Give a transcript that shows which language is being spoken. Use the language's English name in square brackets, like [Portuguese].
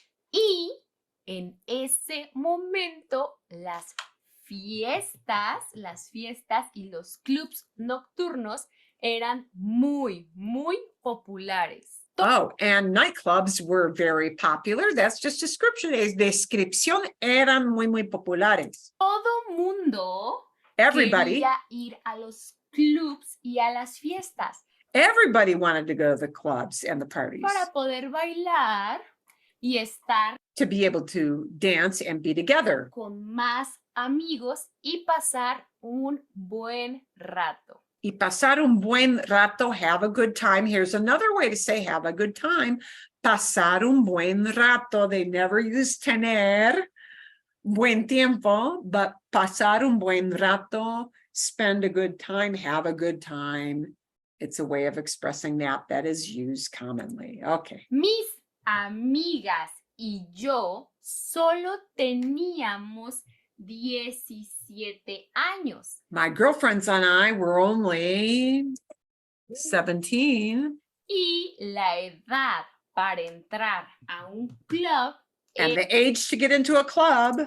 [Spanish] Y en ese momento las fiestas y los clubs nocturnos eran muy populares. [English] Oh, and nightclubs were very popular. That's just description. [Spanish] Es descripción, eran muy populares. Todo mundo [English] Everybody, [Spanish] quería ir a los clubs y a las fiestas [English] everybody wanted to go to the clubs and the parties [Spanish] para poder bailar y estar [English] to be able to dance and be together. [Spanish] con más amigos y pasar un buen rato. Y pasar un buen rato, [English] have a good time. Here's another way to say have a good time. [Spanish] Pasar un buen rato. [English] They never use [Spanish] tener, buen tiempo, [English] but [Spanish] pasar un buen rato, [English] spend a good time, have a good time. It's a way of expressing that is used commonly. Okay. [Spanish] Mis amigas y yo solo teníamos 17 años. [English] My girlfriends and I were only 17. [Spanish] Y la edad para entrar a un club [English] And the age to get into a club